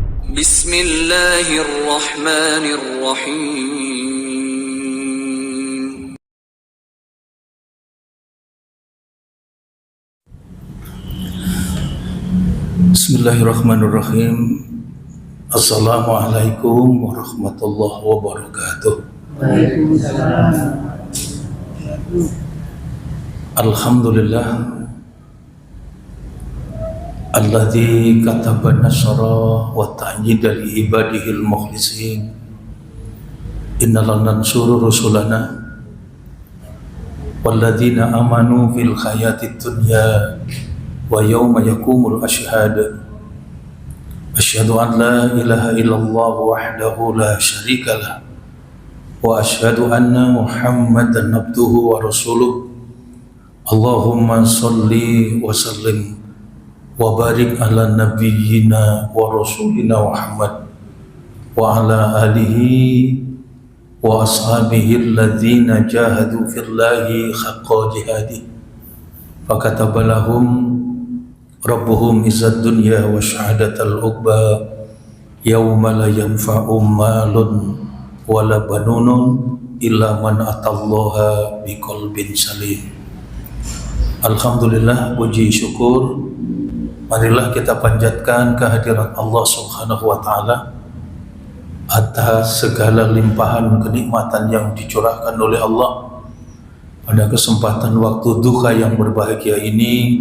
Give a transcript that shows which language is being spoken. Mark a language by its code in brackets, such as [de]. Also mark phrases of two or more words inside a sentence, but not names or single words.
[ar] بسم الله الرحمن الرحيم. بسم الله الرحمن الرحيم. السلام عليكم ورحمة الله وبركاته. وعليكم السلام. الحمد لله الذي كتب النصر والتأييد لعباده المخلصين. إنا لننصر رسلنا والذين آمنوا في الحياة الدنيا ويوم يقوم الأشهاد. أشهد أن لا إله إلا الله وحده لا شريك له وأشهد أن محمدا عبده ورسوله. اللهم صل وسلم وبارك على نبينا ورسولنا محمد وعلى آله وأصحابه الذين جاهدوا في الله حق جهاده فكتب لهم ربهم عز الدنيا وشهادة العقبى يوم لا ينفع مال ولا بنون إلا من أتى الله بقلب سليم. الحمد لله, [id] puji syukur marilah kita panjatkan kehadirat Allah [ar] سبحانه وتعالى [id] atas segala limpahan kenikmatan yang dicurahkan oleh Allah pada kesempatan waktu duha yang berbahagia ini.